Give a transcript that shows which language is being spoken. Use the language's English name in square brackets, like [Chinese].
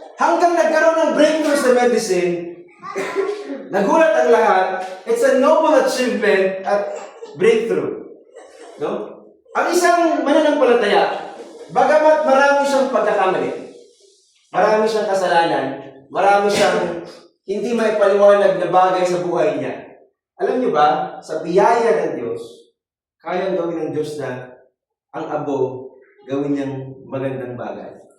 [Filipino] Hanggang nagkaroon ng breakthrough sa medicine, nagulat ang lahat. [English] It's a noble achievement at breakthrough. [Filipino] No? Ang isang mananampalataya, bagamat marami siyang pagkakamali, marami siyang kasalanan, marami siyang hindi maipaliwanag na bagay sa buhay niya. Alam niyo ba, sa biyaya ng Diyos, kayang gawin ng Diyos na ang abo gawin niyang magandang bagay.